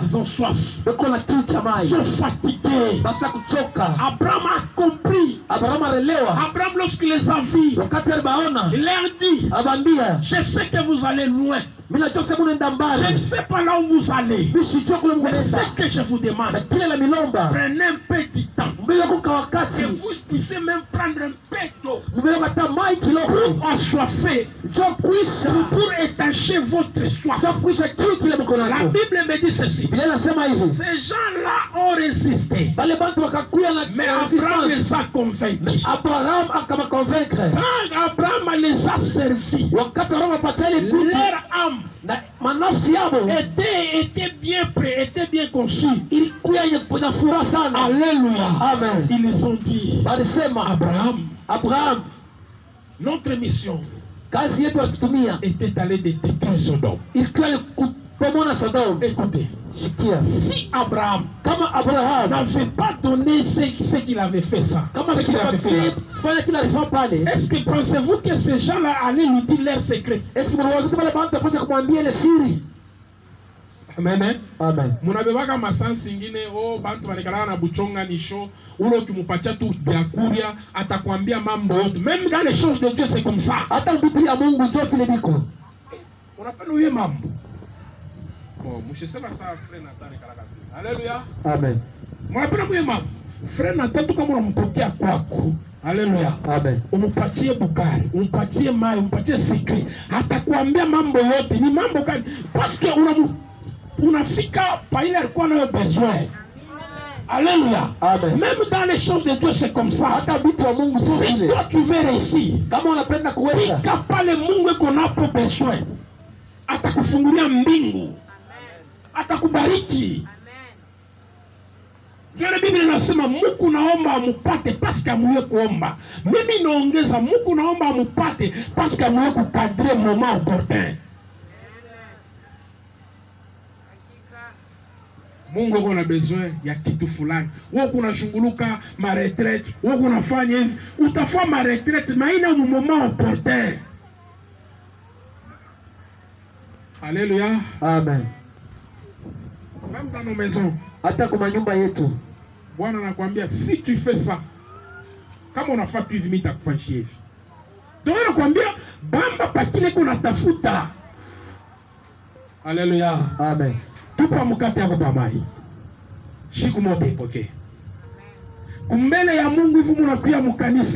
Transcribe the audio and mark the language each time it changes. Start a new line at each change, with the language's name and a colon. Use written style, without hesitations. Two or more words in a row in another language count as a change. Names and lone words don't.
French: ils ont soif,
Swahili: beko na kiu cha
French: ils
Swahili: maji,
French: sont fatigués.
Swahili: basa kuchoka.
French: Abraham a compris.
Swahili: Abrahamu alielewa,
French: Abraham, lorsqu'il les a vus,
Swahili: wakati alibaona,
French: il leur dit,
Swahili: abambia,
French: je sais que vous allez loin.
Swahili: mimi najua sema unaenda
French: Je ne
Swahili: mbali,
French: sais pas là où vous allez.
Swahili: mimi sijua kule
French: Mais
Swahili: mnaenda,
French: ce que je vous demande,
Swahili: na kile la milomba,
French: prenez un peu du temps.
Swahili: mbele kwa
French: Que
Swahili: wakati,
French: vous puissiez même prendre un peu d'eau
Swahili: mbele hata mai kiloko,
French: pour assoiffer,
Swahili: njoo kuisha,
French: pour étancher votre soif.
Swahili: njoo kuisha kiu kile mko
French: La
Swahili: nacho.
French: Bible me dit ceci.
Swahili: Biblia inasema hivi,
French: Ces gens-là ont résisté.
Swahili: wale bantu wakakuya na
French: Mais Abraham
Swahili: resistance.
French: les a convaincus.
Swahili: Abraham akamakonvaincre,
French: Quand Abraham les a servis,
Swahili: wakati Abraham apatia ile vitu
French: leur âme
Swahili: na manafsi yabo
French: était bien prêt, était bien conçue.
Swahili: ilikuwa yenye na furaha sana. Alléluia. Amen.
French: Ils ont dit,
Swahili: Walisema Abraham,
French: notre mission
Swahili: kazi yetu atutumia
French: était d'aller détruire Sodome.
Swahili: ilikuwa ni kupomona Sodoma.
French: Écoutez,
Swahili: Shikia,
French: si Abraham
Swahili: kama Abraham
French: n'avait pas donné ce qu'il avait fait ça,
Swahili: kama
French: ce qu'il avait fait là,
Swahili: fanya kila alifanya pale,
French: est-ce que pensez-vous que ces gens-là allaient lui dire leur secret?
Swahili: eski mnawaza wale bantu wapasha kumwambia ile siri? Amen. Amen. Munabebaka masansi ingine bantu banakalaka na buchonga nisho ule ukimupatia tu byakuria atakwambia mambo yote.
French: Même dans les choses de Dieu c'est comme ça.
Swahili: Hata Biblia ya Mungu ndio kile biko. Unapenda uye mambo. Bon, mshesema saa frère Nathan kalaka. Alléluia. Amen. Unapenda uye mambo. Frère Nathan tu kama unampokea kwako. Alléluia. Amen. Umupatie bukari, umupatie mai, umupatie secret. Atakwambia mambo yote. Ni mambo gani?
French: Parce que
Swahili: unafika pa ile alikuwa nayo besoin. Alléluia. Amen.
French: Même dans les choses de Dieu c'est comme ça.
Swahili: Hata vitu wa Mungu tu
French: Si
Swahili: vile.
French: toi tu veux réussir,
Swahili: Kama unapenda kuweza, fika pale Mungu eko napo besoin, atakufungulia mbingu, atakubariki. Yale Biblia inasema Mungu naomba amupate paske amuye kuomba. Mimi naongeza Mungu naomba amupate paske amuye kukadre
French: moment opportun.
Swahili: Mungu uko na besoin ya kitu fulani. Wewe unashunguluka ma retraite, wewe unafanya hivi, utafanya ma retraite maina mu
French: moment opportun.
Swahili: Alléluia. Amen.
French: Même dans nos maisons,
Swahili: Hata kwa nyumba yetu, Bwana anakuambia
French: si tu fais ça,
Swahili: kama unafanya tu hivi mimi nitakufanyia hivi. Ndio anakuambia bamba pakile kuna tafuta. Alléluia. Amen. Tupa mkate yako pamai. Shiku mote ipokee. Kumbele ya Mungu hivi mnakuya mkanisa.